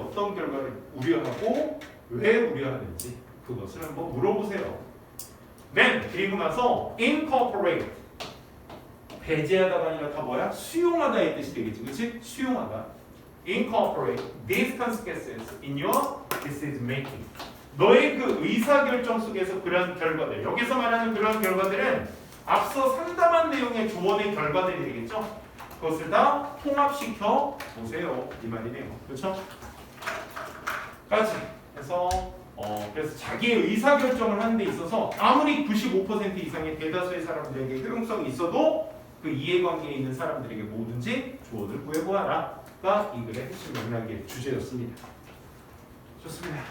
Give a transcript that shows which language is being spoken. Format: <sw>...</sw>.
<ko>어떤 결과를 우려하고 왜 우려하는지 그것을 한번 물어보세요. Then 그리고 나서 incorporate 배제하다가 아니라 다 뭐야? 수용하다의 뜻이 되겠지, 그렇지? 수용하다.</ko> <en>Incorporate these consequences in your decision making.</en> <ko>너의 그 의사결정 속에서 그런 결과들, 여기서 말하는 그런 결과들은 앞서 상담한 내용의 조언의 결과들이 되겠죠? 그것을 다 통합시켜 보세요. 이 말이네요. 그렇죠? 까지. 그래서 자기의 의사결정을 하는 데 있어서 아무리 95% 이상의 대다수의 사람들에게 효용성이 있어도 그 이해관계에 있는 사람들에게 뭐든지 조언을 구해보아라가 이 글의 핵심 맥락의 주제였습니다. 좋습니다.</ko>